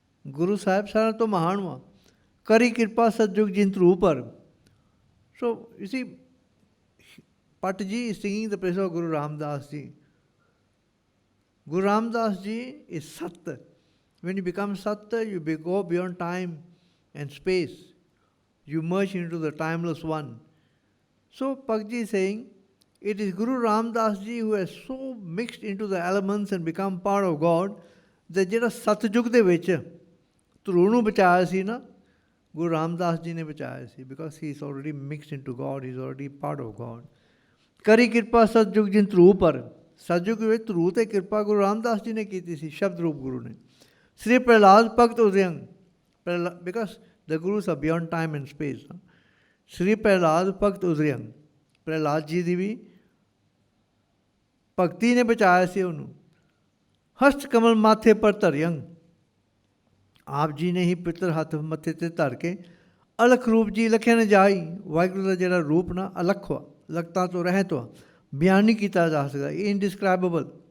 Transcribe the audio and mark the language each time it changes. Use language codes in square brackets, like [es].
[pa] Guru Sahib ਸਾਰਿਆਂ ਤੋਂ ਮਹਾਨ ਵਾ. ਕਰੀ ਕਿਰਪਾ ਸਤਜੁਗ ਜਿੰਤਰੂ ਪਰ. [en] So you see, Pat Ji is singing the praise of Guru Ramdas Ji. Guru Ramdas Ji is Sat. When you become Sat, you go beyond time and space. You merge into the timeless one. So Pat Ji is saying, it is Guru Ramdas Ji who has so mixed into the elements and become part of God that [pa] ਜਿਹੜਾ ਸਤਜੁਗ ਦੇ ਵਿੱਚ ਧਰੂ ਨੂੰ ਬਚਾਇਆ ਸੀ ਨਾ, [en] Guru Ramdas Ji [pa] ਨੇ ਬਚਾਇਆ ਸੀ, [en] because he is already mixed into God, he is already part of God. [pa] ਕਰੀ ਕਿਰਪਾ ਸਤਜੁਗ ਜਿਨ ਧਰੂ ਪਰ. ਸਤਜੁਗ ਵਿੱਚ ਧਰੂ ਤੇ ਕਿਰਪਾ ਗੁਰੂ ਰਾਮਦਾਸ ਜੀ ਨੇ ਕੀਤੀ ਸੀ, ਸ਼ਬਦ ਰੂਪ ਗੁਰੂ ਨੇ. ਸ੍ਰੀ ਪ੍ਰਹਿਲਾਦ ਭਗਤ ਉਦਯੰਗ. [en] Because the Gurus are beyond time and space. [pa] ਸ੍ਰੀ ਪ੍ਰਹਿਲਾਦ ਭਗਤ ਉਦਯੰਗ. ਪ੍ਰਹਿਲਾਦ ਜੀ ਦੀ ਵੀ ਭਗਤੀ ਨੇ ਬਚਾਇਆ ਸੀ ਉਹਨੂੰ. ਹਸਤ ਕਮਲ ਮਾਥੇ ਪਰ ਧਰਿਅੰਗ. ਆਪ ਜੀ ਨੇ ਹੀ ਪਿੱਤਰ ਹੱਥ ਮੱਥੇ 'ਤੇ ਧਰ ਕੇ ਅਲਖ ਰੂਪ ਜੀ ਲਖਿਆ ਨ ਜਾਈ. ਵਾਹਿਗੁਰੂ ਦਾ ਜਿਹੜਾ ਰੂਪ ਨਾ ਅਲਖ ਵਾ, ਲਖਤਾਂ ਤੋਂ ਰਹਿਤ ਵਾ, ਬਿਆਨ ਨਹੀਂ ਕੀਤਾ ਜਾ ਸਕਦਾ, ਇਨਡਿਸਕ੍ਰਾਈਬੇਬਲ.